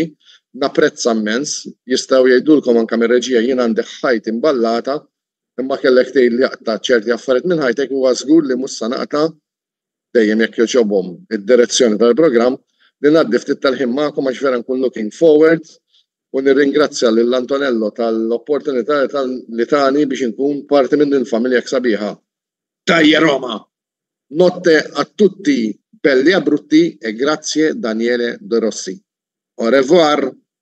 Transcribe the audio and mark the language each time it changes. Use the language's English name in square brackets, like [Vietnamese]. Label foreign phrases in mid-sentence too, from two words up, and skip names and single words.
[Maltese] Napprezza immens, jistgħu jgħidulkom anke mir-reġija jien għandi ħajt imballata, imma kellek tgħid li jaqta' ċerti affarijiet minn ħajtek huwa żgur li mhux se naqta' dejjem jekk jogħġobhom id-direzzjoni tal-programm li ngħaddi ftit tal-ħin magħkom għax vera nkun [English] looking forward [Maltese] u nirringrazzja lil Antonello tal-opportunità li tani biex inkun parti minn il-familja sabiħa. Tajja Roma! [Italian] Notte a tutti belli e brutti e grazie Daniele De Rossi. [French] Au revoir.